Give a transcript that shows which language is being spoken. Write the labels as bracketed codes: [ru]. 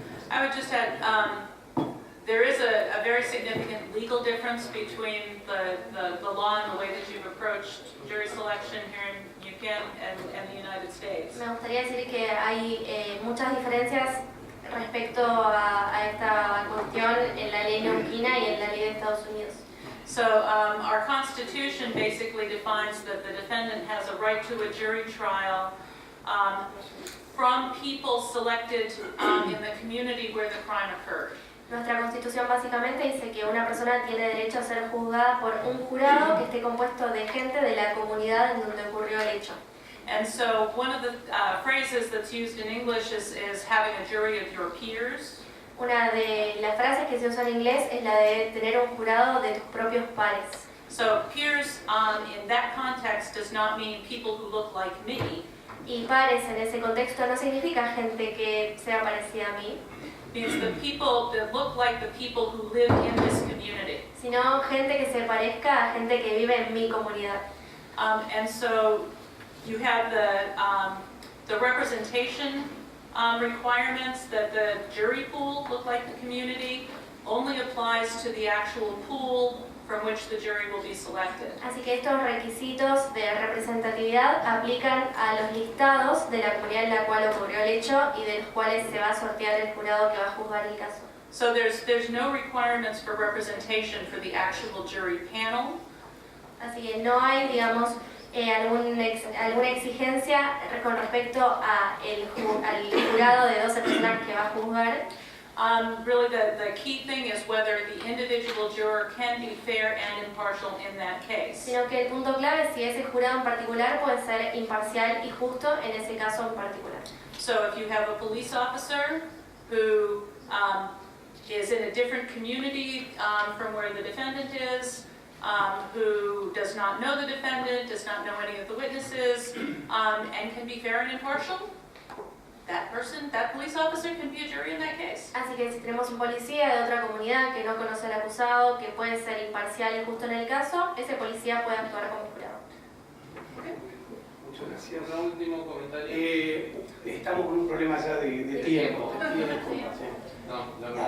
[en] I would just add, there is a very significant legal difference between the law and the way that you've approached jury selection here in Neuquén and the United States. [es] Me gustaría decir que hay muchas diferencias respecto a esta cuestión en la ley neuquina y en la ley de Estados Unidos. [en] So our Constitution basically defines that the defendant has a right to a jury trial from people selected in the community where the crime occurred. [es] Nuestra Constitución básicamente dice que una persona tiene derecho a ser juzgada por un jurado que esté compuesto de gente de la comunidad en donde ocurrió el hecho. [en] And so one of the phrases that's used in English is having a jury of your peers. [es] Una de las frases que se usa en inglés es la de tener un jurado de tus propios pares. [en] So peers in that context does not mean people who look like me. [es] Y pares en ese contexto no significa gente que sea parecida a mí. [en] Means the people that look like the people who live in this community. [es] Sino gente que se parezca a gente que vive en mi comunidad. [en] And so you have the representation requirements that the jury pool look like the community only applies to the actual pool from which the jury will be selected. [es] Así que estos requisitos de representatividad aplican a los listados de la comunidad en la cual ocurrió el hecho y de los cuales se va a sortear el jurado que va a juzgar el caso. [en] So there's no requirements for representation for the actual jury panel. [es] Así que no hay, digamos, alguna exigencia con respecto al jurado de 12 personas que va a juzgar. [en] Really the key thing is whether the individual juror can be fair and impartial in that case. [es] Sino que el punto clave es si ese jurado en particular puede ser imparcial y justo en ese caso en particular. [en] So if you have a police officer who is in a different community from where the defendant is, who does not know the defendant, does not know any of the witnesses, and can be fair and impartial, that police officer can be a jury in that case. [es] Así que si tenemos un policía de otra comunidad que no conoce al acusado, que puede ser imparcial y justo en el caso, ese policía puede actuar como jurado. Muchas gracias. Un último comentario. Estamos con un problema ya de tiempo. No,